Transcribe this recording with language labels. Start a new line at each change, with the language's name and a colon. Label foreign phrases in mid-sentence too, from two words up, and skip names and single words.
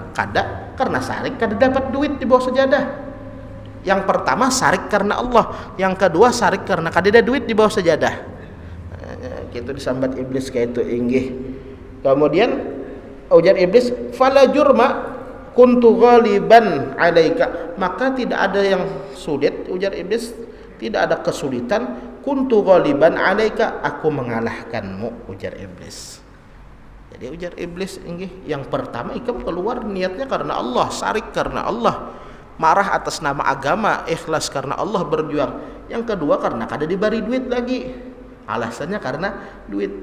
Indonesian: Karena sarik, kada dapat duit di bawah sajadah. Yang pertama sarik karena Allah, yang kedua sarik karena kada ada duit di bawah sajadah. Gitu disambat iblis kayak itu inggih. Kemudian ujar iblis,
Arabic: فلا جرم كنت غالبا عليك,
Indonesian: maka tidak ada yang sulit, ujar iblis, tidak ada kesulitan,
Arabic: كنت غالبا عليك,
Indonesian: aku mengalahkanmu, ujar iblis. Jadi ujar iblis inggih, yang pertama ikam keluar niatnya karena Allah, sarik karena Allah, marah atas nama agama, ikhlas karena Allah berjuang. Yang kedua karena kada diberi duit lagi, alasannya karena duit.